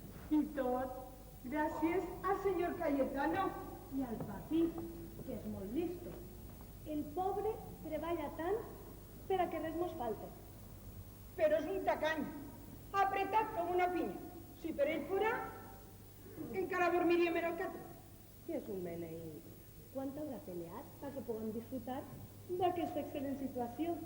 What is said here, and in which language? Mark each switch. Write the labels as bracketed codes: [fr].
[ca] I tot gràcies al senyor Cayetano. [es] Y al papi, que es muy listo. [ca] El pobre treballa tant per a que res mos falte. Però és un tacany, apretat com una pinya. Si per ell fora, encara dormiríem en el catre. Que és un meneí. Quant haurà peleat perquè puguem disfrutar d'aquesta excel·lent situació?